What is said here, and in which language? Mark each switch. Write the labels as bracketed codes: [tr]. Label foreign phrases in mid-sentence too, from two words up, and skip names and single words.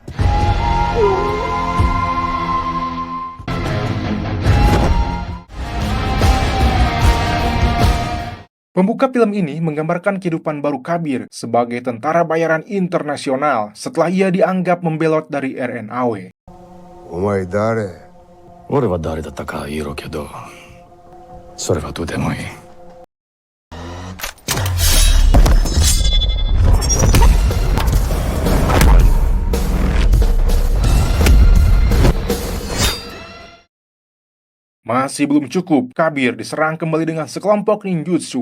[id] Pembuka film ini menggambarkan kehidupan baru Kabir sebagai tentara bayaran internasional setelah ia dianggap membelot dari RNAW. [ja] お前誰？俺は誰だったか言えろけど、それはどうでもいい。 [id] Masih belum cukup, Kabir diserang kembali dengan sekelompok ninjutsu.